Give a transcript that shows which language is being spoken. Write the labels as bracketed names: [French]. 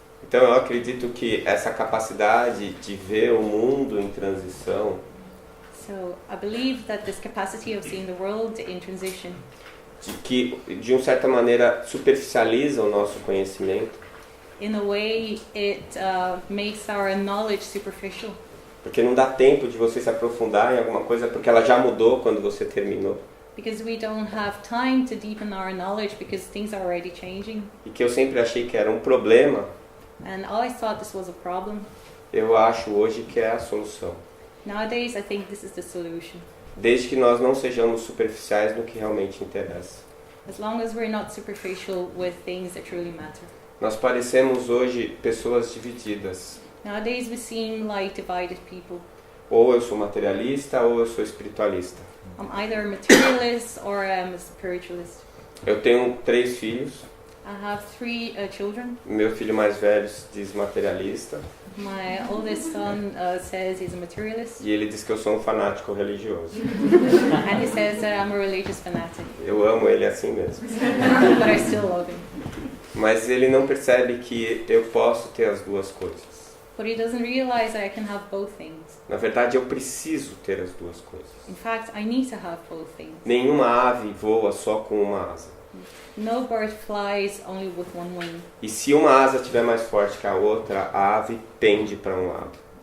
[Portuguese] Então eu acredito que essa capacidade de ver o mundo em transição, [English] So I believe that this capacity of seeing the world in transition, [Portuguese] que de uma certa maneira superficializa o nosso conhecimento, [English] in a way it makes our knowledge superficial. [Portuguese] porque não dá tempo de você se aprofundar em alguma coisa porque ela já mudou quando você terminou. [English] Because we don't have time to deepen our knowledge because things are already changing. [Portuguese] E que eu sempre achei que era um problema, [English] And I always thought this was a problem. [Portuguese] eu acho hoje que é a solução. [English] Nowadays, I think this is the solution. [Portuguese] Desde que nós não sejamos superficiais no que realmente interessa. [English] As long as we're not superficial with things that truly matter. [Portuguese] Nós parecemos hoje pessoas divididas. [English] Nowadays, we seem like divided people. [Portuguese] Ou eu sou materialista ou eu sou espiritualista. [English] I'm either a materialist or I'm a spiritualist. [Portuguese] Eu tenho 3 filhos. [English] I have 3 children. [Portuguese] Meu filho mais velho diz materialista. [English] My oldest son says he's a materialist. [Portuguese] E ele diz que eu sou um fanático religioso. [English] And he says that I'm a religious fanatic. [Portuguese] Eu amo ele assim mesmo. [English] But I still love him. [Portuguese] Mas ele não percebe que eu posso ter as duas coisas. [English] But he doesn't realize that I can have both things. [Portuguese] Na verdade, eu preciso ter as duas coisas. [English] In fact, I need to have both things. [Portuguese] Nenhuma ave voa só com uma asa. [English] No bird flies only with one wing. [Portuguese] E se uma asa estiver mais forte que a outra, a ave pende para um lado.